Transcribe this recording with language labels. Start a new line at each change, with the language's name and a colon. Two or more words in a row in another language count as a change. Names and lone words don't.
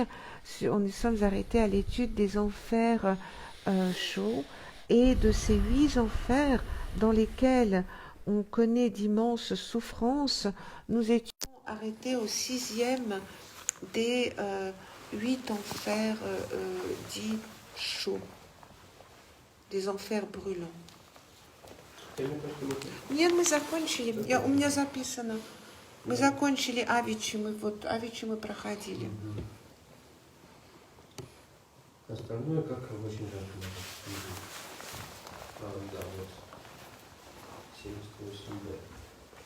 French: Nous sommes arrêtés à l'étude des enfers chauds et de ces 8 enfers dans lesquels on connaît d'immenses souffrances. Nous étions arrêtés au 6e des 8 enfers dits chauds, des enfers brûlants.
Russian: Нет, мы закончили. У меня записано. Мы закончили Авичи, мы проходили. Остальное как очень жарко. Да, вот. 78